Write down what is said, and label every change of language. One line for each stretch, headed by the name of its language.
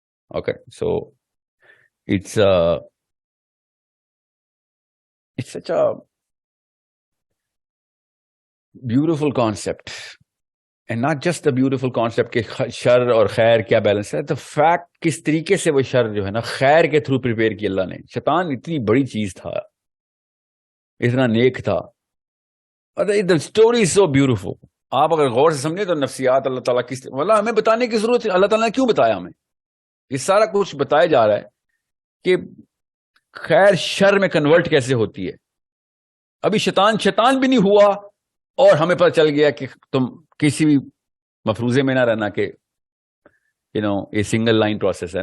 English: Okay, so it's such a beautiful concept. And not just the beautiful concept
Urdu: کہ شر اور خیر کیا بیلنس ہے، تو فیکٹ کس طریقے سے وہ شر جو ہے نا خیر کے تھرو پریپیئر کی اللہ نے. شیطان اتنی بڑی چیز تھا، اتنا نیک تھا.
English: The story is so beautiful.
Urdu: آپ اگر غور سے سمجھیں تو نفسیات اللہ تعالیٰ کی، واللہ ہمیں بتانے کی ضرورت ہے. اللہ تعالیٰ نے کیوں بتایا ہمیں؟ یہ سارا کچھ بتایا جا رہا ہے کہ خیر شر میں کنورٹ کیسے ہوتی ہے. ابھی شیطان بھی نہیں ہوا اور ہمیں پتہ چل گیا کہ تم کسی بھی مفروضے میں نہ رہنا کہ یہ سنگل لائن پروسیس ہے.